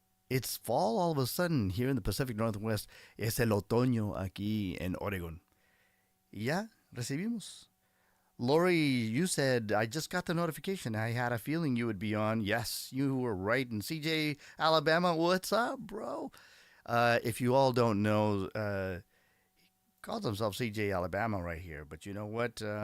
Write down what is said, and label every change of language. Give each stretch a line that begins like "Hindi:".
English: It's fall all of a sudden here in the Pacific Northwest.
Spanish: Es el otoño aquí en Oregon. Y ya, recibimos.
English: Lori, you said, I just got the notification. I had a feeling you would be on. Yes, you were right. And CJ, Alabama, what's up, bro? If you all don't know, he calls himself CJ Alabama right here. But you know what?